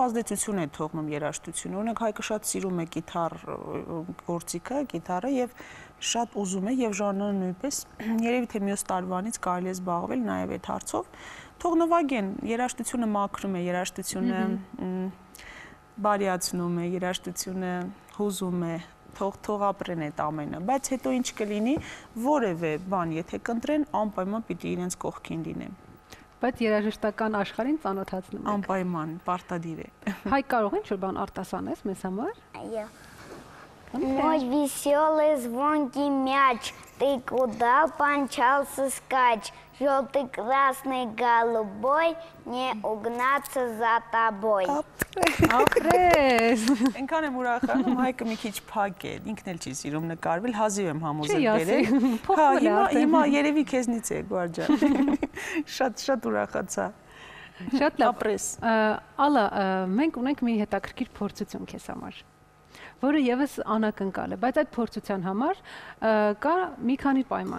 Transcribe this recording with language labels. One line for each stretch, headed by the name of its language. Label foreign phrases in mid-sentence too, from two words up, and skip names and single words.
Armenian: ազդեցություն է թողնում երաժշտությունը։ Օրինակ Հայկը շատ սիրում է կիթառ գործիքը, կիթառը եւ շատ ուզում է եւ Ժաննը նույնպես, երևի թե մյուս տարվանից կարելի է զբաղվել նաեւ այդ հարցով։ Թող նվագեն, երաժշտությունը մաքրում է, երաժշտությունը բարիացնում է, երաժշտությունը հուզում է, թող ապրեն այդ ամենը, բայց հետո ինչ կլինի, որևէ բան, եթե կընտրեն, անպայման պիտի իրենց կողքին լինեն։ Բայց երաժշտական աշխարհին ծանոթացնում եք։ Անպայման, պարտադիր է։ Հայ կարող են շուտ բան արտասանես մեզ համար։
Russian: Այո։ Мой веселый звонкий мяч, ты куда помчался скач? Желтый, красный, голубой, не угнаться за тобой.
Armenian: Ապրես։ Այնքան եմ ուրախանում, Հայկը մի քիչ փակ է, ինքն էլ չի սիրում նկարվել, հազիվ եմ համոզել բերել։ Հա, հիմա երևի քեզնից է, Գուարջան։ Շատ ուրախացա։ Շատ լավ։ Ապրես։ Ալա, մենք ունենք մի հետաքրքիր փորձություն քեզ համար, որը եւս անակնկալ է, բայց այդ փորձության համար կա մի քանի պայման։